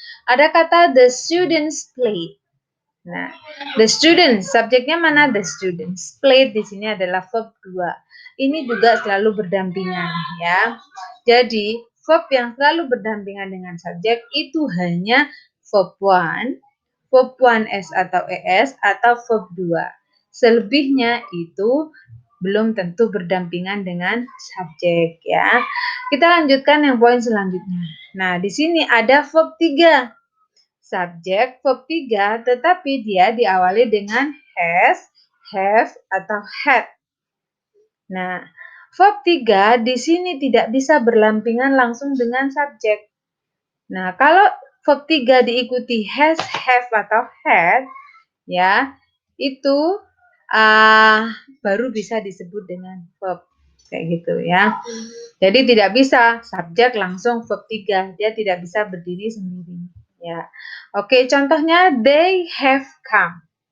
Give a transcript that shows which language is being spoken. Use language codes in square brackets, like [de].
[id] Ada kata [en] the students played. Nah, the students [id] subjeknya mana? [en] The students. [id] Played di sini adalah verb 2. Ini juga selalu berdampingan ya. Jadi, verb yang selalu berdampingan dengan subjek itu hanya verb 1, verb 1S atau ES atau verb 2. Selebihnya itu belum tentu berdampingan dengan subjek ya. Kita lanjutkan yang poin selanjutnya. Nah, di sini ada verb 3. Subjek verb 3 tetapi dia diawali dengan has, have atau had. Nah, verb 3 di sini tidak bisa berlampingan langsung dengan subjek. Nah, kalau verb 3 diikuti has, have atau had, ya, itu baru bisa disebut dengan verb kayak gitu ya. Jadi tidak bisa subjek langsung verb 3, dia tidak bisa berdiri sendiri ya. Oke, contohnya [en] they have come.